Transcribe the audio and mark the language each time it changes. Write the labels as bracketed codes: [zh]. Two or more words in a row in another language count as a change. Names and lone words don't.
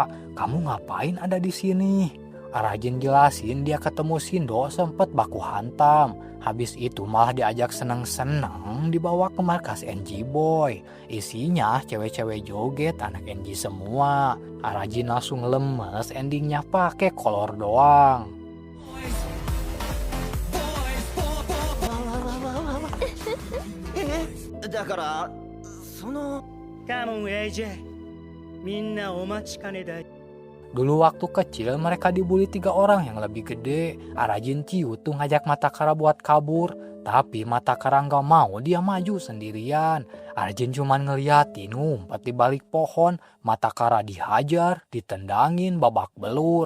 [id] Kamu ngapain ada di sini? Arajin jelasin dia ketemu Shindo sempet baku hantam. Habis itu malah diajak seneng-seneng dibawa ke markas NG Boy. Isinya cewek-cewek joget anak NG semua. Arajin langsung lemes, endingnya pakai kolor doang. [ja] だからそのカモン AJ みんなお待ちかねだ。 [id] Dulu waktu kecil mereka dibully 3 orang yang lebih gede. Arajin ciut tuh ngajak Matakara buat kabur. Tapi Matakara nggak mau, dia maju sendirian. Arajin cuman ngeliatin ngumpet di balik pohon. Matakara dihajar, ditendangin babak belur.